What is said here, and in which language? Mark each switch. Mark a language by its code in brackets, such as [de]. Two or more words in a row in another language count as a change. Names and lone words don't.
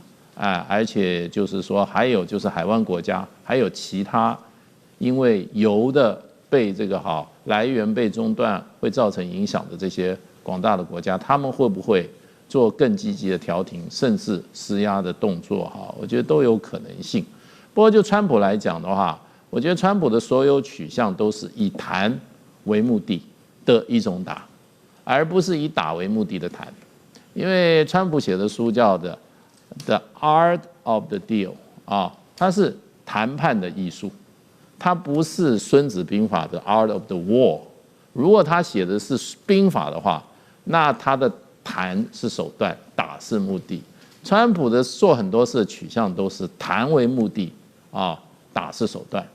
[zh] 而且就是說，還有就是海灣國家，還有其他因為油的被这個來源被中斷會造成影響的這些廣大的國家，他們會不會做更積極的調停，甚至施壓的動作？我覺得都有可能性。不過就川普來講的話，我覺得川普的所有取向都是以談為目的的一種打，而不是以打為目的的談。因為川普寫的書叫的 The Art of the Deal 它是談判的藝術，它不是孫子兵法的 Art of the War。如果他寫的是兵法的話，那他的談是手段，打是目的。川普的做很多事的取向都是談為目的打是手段。